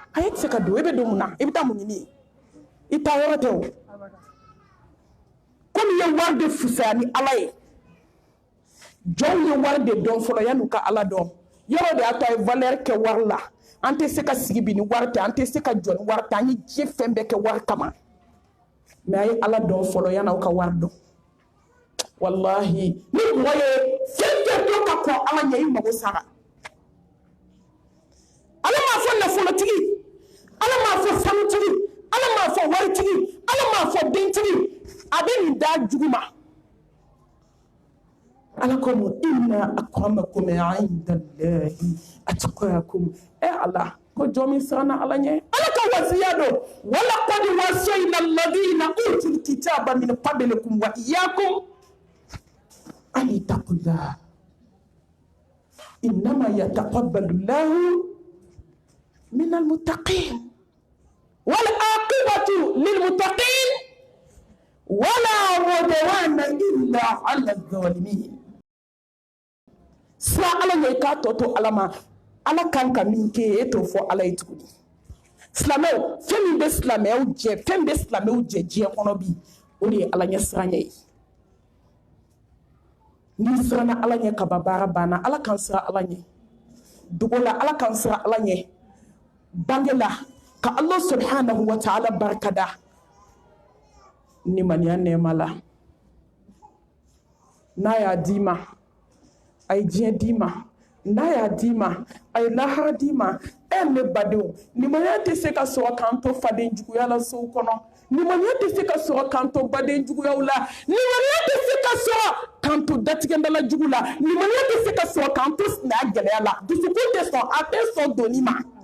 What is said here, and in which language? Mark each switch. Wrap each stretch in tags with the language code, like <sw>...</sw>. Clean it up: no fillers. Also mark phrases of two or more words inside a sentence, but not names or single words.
<bm>a ye se ka don i bɛ don mun na i bɛ taa mun ɲini i taa yɔrɔ tɛ o komi i ye wari de fisaya ni Ala ye jɔnw ye wari de dɔn fɔlɔ yan'u ka Ala dɔn yɔrɔ de y'a to a ye valeur kɛ wari la an tɛ se ka sigi bi ni wari tɛ an tɛ se ka jɔ ni wari tɛ an ye diɲɛ fɛn bɛɛ kɛ wari kama mais a ye Ala dɔn fɔlɔ yan'aw ka wari dɔn wallahi ni mɔgɔ ye fɛn fɛn dɔn ka kɔn Ala ɲɛ i mago sara Ala m'a fɔ nafolotigi Ala m'a fɔ sanutigi Ala m'a fɔ waritigi Ala m'a fɔ dentigi a bɛ nin da jugu ma Ala ko</bm> <ar>إن أكرمكم عند الله أتقاكم</ar> <bm>Ala ko jɔn min siranna Ala ɲɛ Ala ka wasiya don</bm> <ar>ولقد وصينا الذين أوتوا الكتاب من قبلكم وإياكم أن اتقوا الله إنما يتقبل الله من المتقين والعاقبة للمتقين ولا عدوان إلا على الظالمين</ar> <bm>sira Ala ɲɛ k'a tɔ to Ala ma Ala kan ka min kɛ e t'o fɔ Ala ye tuguni silamɛw fɛn min bɛ silamɛw jɛ fɛn bɛ silamɛw jɛ diɲɛ kɔnɔ bi o de ye Ala ɲɛ siran ye n'i siranna Ala ɲɛ kaba baara banna Ala kan siran Ala ɲɛ dogo la Ala kan siran Ala ɲɛ bange la ka</bm> <ar>الله سبحانه وتعالى</ar> <bm>barikada nimaniya nɛɛma la n'a y'a d'i ma a ye diɲɛ d'i ma n'a y'a d'i ma a ye lahara d'i ma ne badenw nimaniya tɛ se ka sɔrɔ k'an to faden juguya la sow kɔnɔ nimaniya tɛ se ka sɔrɔ k'an to baden juguyaw la nimaniya tɛ se ka sɔrɔ k'an to datigɛndala jugu la nimaniya tɛ se ka sɔrɔ k'an to sinaya gɛlɛya la dusukun tɛ sɔn a tɛ sɔn donni ma</bm>